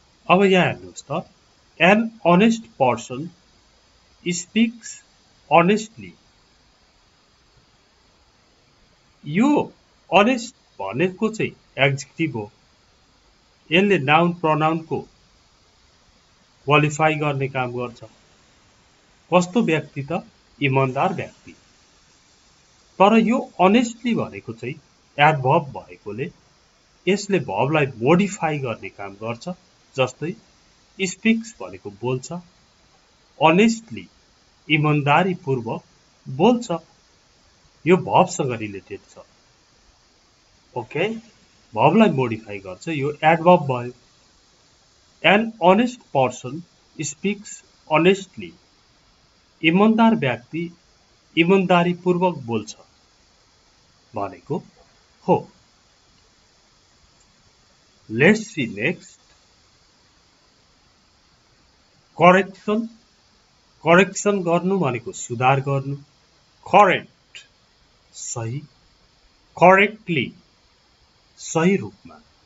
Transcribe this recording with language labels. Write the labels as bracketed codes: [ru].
[ne] अब यहाँ हेर्नुहोस् त, [en] an honest person speaks honestly. [ne] यो honest भनेको चाहिँ एडजेक्टिभ हो। यसले नाउन प्रोनाउनको क्वालिफाई गर्ने काम गर्छ। कस्तो व्यक्ति त? इमानदार व्यक्ति। तर यो अनेस्टली भनेको चाहिँ एडभर्ब भएकोले यसले भर्बलाई मोडिफाई गर्ने काम गर्छ। जस्तै स्पिक्स भनेको बोल्छ, अनेस्टली इमानदारी पूर्वक बोल्छ। यो भर्बसँग रिलेटेड छ। ओके, भर्बलाई मोडिफाई गर्छ, यो एडभर्ब भयो। An honest person speaks honestly, ईमानदार व्यक्ति ईमानदारी पूर्वक बोल्छ। भनेको हो। [en] Let's see next. Correction. [ne] Correction गर्नु भनेको सुधार गर्नु। करेक्ट सही, करेक्टली सही रूपमा।